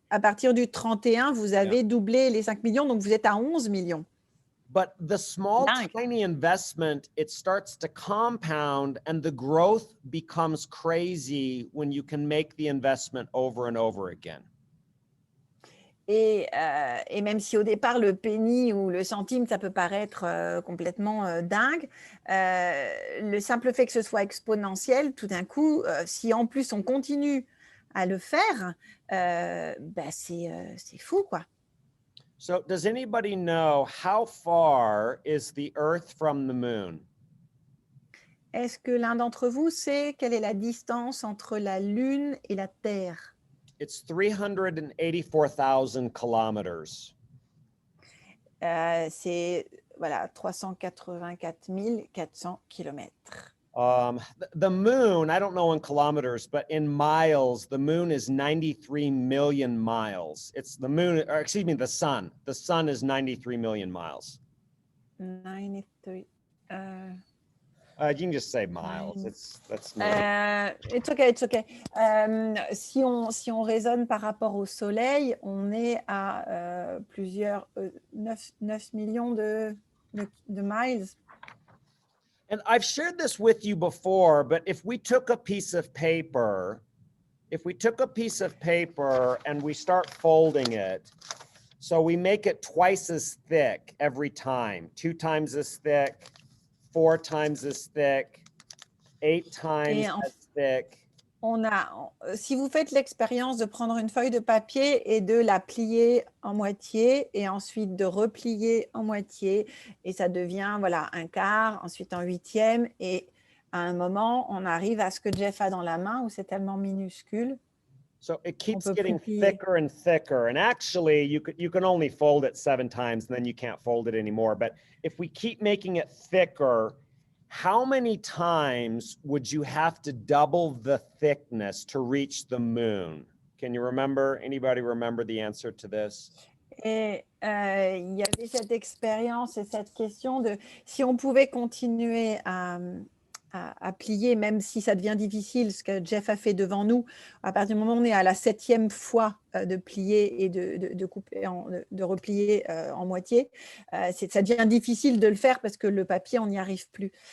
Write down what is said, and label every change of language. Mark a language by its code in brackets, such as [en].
[fr] à partir du 31, vous avez doublé les 5 millions, donc vous êtes à 11 millions. [en] but the small, [fr] Dingue. [en] tiny investment, it starts to compound and the growth becomes crazy when you can make the investment over and over again. [fr] Et même si au départ, le penny ou le centime, ça peut paraître complètement dingue, le simple fait que ce soit exponentiel, tout d'un coup, si en plus on continue à le faire, c'est fou, quoi. [en] So does anybody know how far is the Earth from the moon? [fr] Est-ce que l'un d'entre vous sait quelle est la distance entre la Lune et la Terre? [en] It's 384,000 kilometers. [fr] C'est voilà, 384 400 kilomètres. [en] The moon, I don't know in kilometers, but in miles, the moon is 93 million miles. It's the moon, or excuse me, the sun. The sun is 93 million miles. 93. You can just say miles. That's me. It's okay. [fr] Si on raisonne par rapport au Soleil, on est à 9 millions de miles. [en] And I've shared this with you before, but if we took a piece of paper, and we start folding it, so we make it twice as thick every time, 2 times as thick, 4 times as thick, 8 times as thick. [fr] Si vous faites l'expérience de prendre une feuille de papier et de la plier en moitié et ensuite de replier en moitié et ça devient voilà un quart, ensuite un huitième et à un moment on arrive à ce que Jeff a dans la main où c'est tellement minuscule. [en] So it keeps [fr] peut [en] getting [fr] plus plier. [en] thicker and thicker. And actually you can only fold it 7 times and then you can't fold it anymore. But if we keep making it thicker, how many times would you have to double the thickness to reach the moon? Can you remember? Anybody remember the answer to this? [fr] Et il y avait cette expérience et cette question de si on pouvait continuer à plier, même si ça devient difficile, ce que Jeff a fait devant nous, à partir du moment où on est à la 7e fois de plier et de couper, de replier en moitié, ça devient difficile de le faire parce que le papier, on n'y arrive plus.